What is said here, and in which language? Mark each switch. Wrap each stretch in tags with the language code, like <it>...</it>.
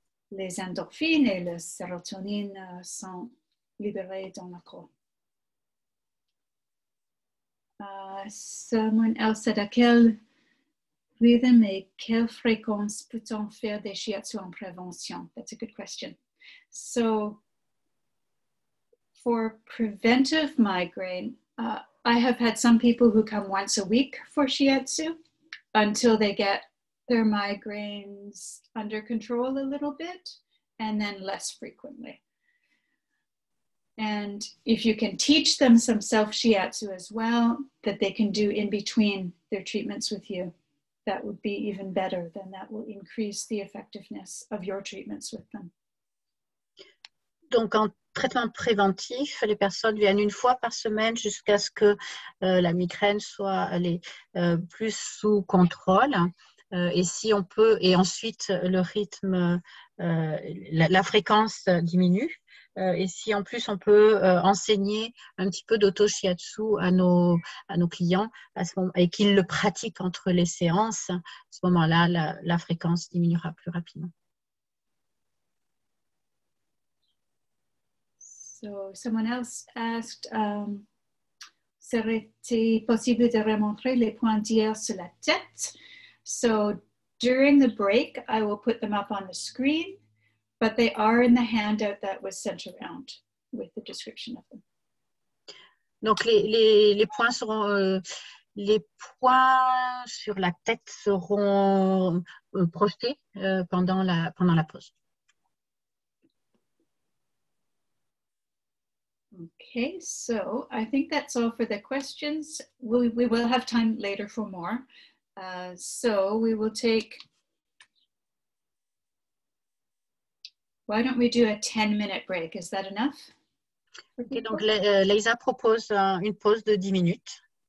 <fr>Les endorphines et la sérotonine sont libérées dans le corps.</fr> <en>Someone else said,</en> <fr>à quel rythme et quelle fréquence peut-on faire des shiatsu en prévention?</fr> <en>That's a good question. So, for preventive migraine, I have had some people who come once a week for shiatsu until they get their migraines under control a little bit, and then less frequently. And if you can teach them some self-shiatsu as well, that they can do in between their treatments with you, that would be even better. Then that will increase the effectiveness of your treatments with them.</en> <fr>Donc, en traitement préventif, les personnes viennent une fois par semaine jusqu'à ce que la migraine soit plus sous contrôle. Et si on peut, et ensuite le rythme, la fréquence diminue. Et si en plus on peut enseigner un petit peu d'auto-shiatsu à nos clients et qu'ils le pratiquent entre les séances, à ce moment-là, la fréquence diminuera plus rapidement.</fr> <en>So someone else asked,</en> <fr>serait-il possible de remontrer les points d'hier sur la tête?</fr> <en>So during the break, I will put them up on the screen, but they are in the handout that was sent around with the description of them.</en> <fr>Donc les points seront, les points sur la tête seront projetés pendant la pause.</fr> <en>Okay, so I think that's all for the questions. We will have time later for more. So we will take, why don't we do a 10-minute break? Is that enough?</en> <fr>Okay, donc Leisa propose une pause de 10 minutes.</fr>